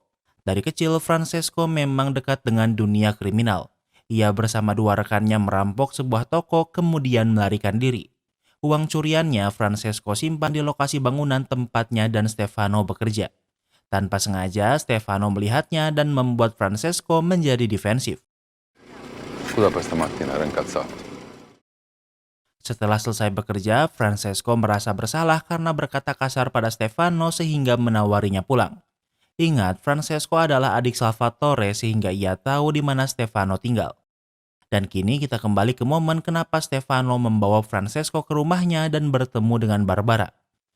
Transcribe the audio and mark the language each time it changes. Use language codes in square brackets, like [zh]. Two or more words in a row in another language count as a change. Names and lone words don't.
[id] Dari kecil, Francesco memang dekat dengan dunia kriminal. Ia bersama dua rekannya merampok sebuah toko kemudian melarikan diri. Uang curiannya Francesco simpan di lokasi bangunan tempatnya dan Stefano bekerja. Tanpa sengaja, Stefano melihatnya dan membuat Francesco menjadi defensif. [it] Scusa per stamattina, ero incazzato. [id] Setelah selesai bekerja, Francesco merasa bersalah karena berkata kasar pada Stefano sehingga menawarinya pulang. Ingat, Francesco adalah adik Salvatore sehingga ia tahu di mana Stefano tinggal. Dan kini kita kembali ke momen kenapa Stefano membawa Francesco ke rumahnya dan bertemu dengan Barbara.